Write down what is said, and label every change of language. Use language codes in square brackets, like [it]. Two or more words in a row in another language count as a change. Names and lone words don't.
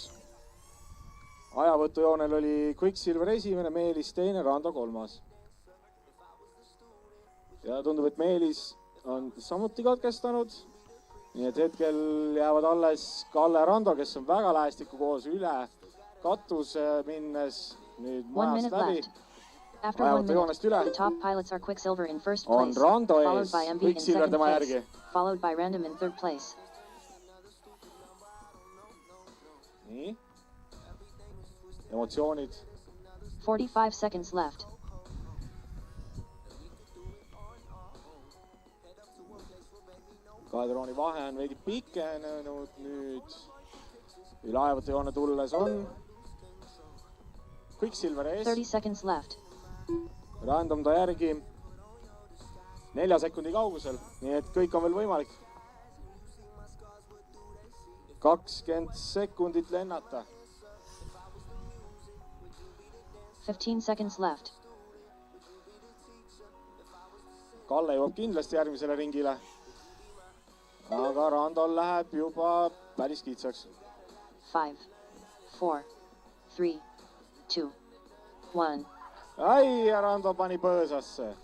[et] Ajavõtujoonel oli Quicksilver esimene, Meelis teine, Rando 3. Ja tundub, et Meelis on samuti katkestanud. Nii et hetkel jäävad alles Kalle ja Rando, kes on väga lähestikku koos üle katuse minnes nüüd majast läbi. [en] After 1 minute, the top pilots are Quicksilver in first place, followed by MB in second place, followed by Random in third place. [et] Nii. Emotsioonid. [en] 45 seconds left. [et] Kahe drooni vahe on veidi pikenenud nüüd. Üle ajavõtujoone tulles on Quicksilver ees. [en] 30 seconds left. [et] Random ta järgi 4 sekundi kaugusel, nii et kõik on veel võimalik. 20 sekundit lennata. [en] 15 seconds left. [et] Kalle jõuab kindlasti järgmisele ringile. Aga Randol läheb juba päris kitsaks. 5, 4, 3, 2, 1. Ai, ja Rando pani põõsasse.